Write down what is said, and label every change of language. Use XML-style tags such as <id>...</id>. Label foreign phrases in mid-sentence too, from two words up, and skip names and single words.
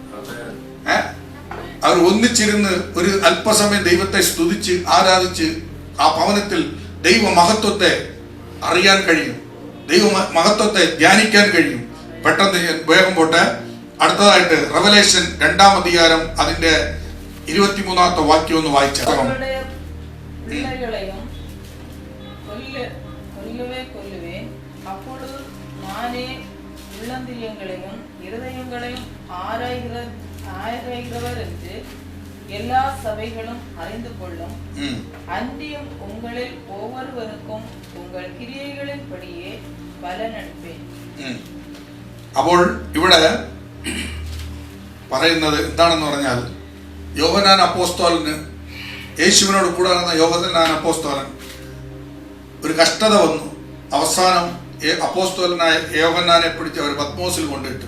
<ml>അവർ ഒന്നിച്ചിരുന്ന് ഒരു അല്പസമയം ദൈവത്തെ സ്തുതിച്ച് ആരാധിച്ച് ആ ഭവനത്തിൽ ദൈവ മഹത്വത്തെ അറിയാൻ കഴിയും, ദൈവ മഹത്വത്തെ ധ്യാനിക്കാൻ കഴിയും. പെട്ടെന്ന് വേഗം പോട്ടെ, അടുത്തതായിട്ട് റെവലേഷൻ 2-ാം അധ്യായം അതിന്റെ 23-ാമത്തെ വാക്യം ഒന്ന് വായിച്ചാൽ.</ml> <ta>அப்பொழுது நானே உள்ளந்திரியங்களையும் இருதயங்களையும் ஆராய்கிறவர் என்று எல்லா சபைகளும் அறிந்து கொள்ளும். அன்றியும் உங்களில் ஒவ்வொருவருக்கும் உங்கள் கிரியைகளின் படியே பலனளிப்பேன்.</ta> <ml>അപ്പോൾ ഇവിടെ പറയുന്നത് എന്താണെന്ന് പറഞ്ഞാൽ, യോഹന്നാൻ അപ്പോസ്തലന്, യേശുവിനോട് കൂടെ നടന്ന യോഹന്നാൻ അപ്പോസ്തലൻ ഒരു കഷ്ടത വന്നു. അവസാനം അപ്പോസ്തലനായ യോഹന്നാനെ പിടിച്ച് അവർ പത്മോസിൽ കൊണ്ടിട്ടു.</ml>